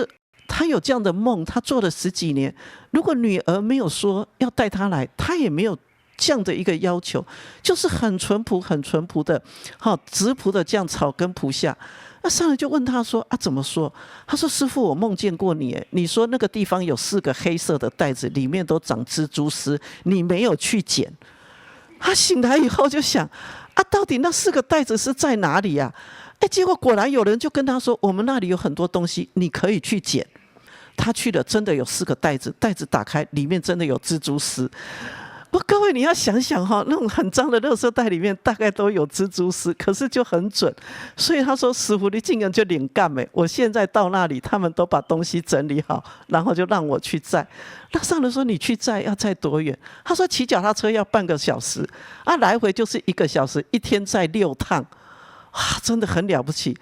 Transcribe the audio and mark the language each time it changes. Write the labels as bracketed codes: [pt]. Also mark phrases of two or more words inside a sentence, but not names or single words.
[zh] 他有這樣的夢，他做了10幾年。如果女兒沒有說要帶他來，他也沒有這樣的一個要求，就是很淳樸、很淳樸的，質樸的這樣草根菩薩。那上人就問他說：“啊，怎麼說？”他說：“師父，我夢見過你，你說那個地方有4個黑色的袋子，裡面都長蜘蛛絲，你沒有去撿。” 他醒來以後就想：“啊，到底那4個袋子是在哪裡呀？” 結果果然有人就跟他說：“我們那裡有很多東西，你可以去撿。” 他去了，真的有4個袋子，袋子打開，裡面真的有蜘蛛絲。各位你要想想哈，那種很髒的垃圾袋裡面大概都有蜘蛛絲，可是就很準。所以他說：“ 師父，你竟然就領幹我現在到那裡，他們都把東西整理好，然後就讓我去載。” 那上人說：“你去載要載多遠？”他說：“騎腳踏車要半個小時，來回就是1個小時，一天載6趟。” 真的很了不起。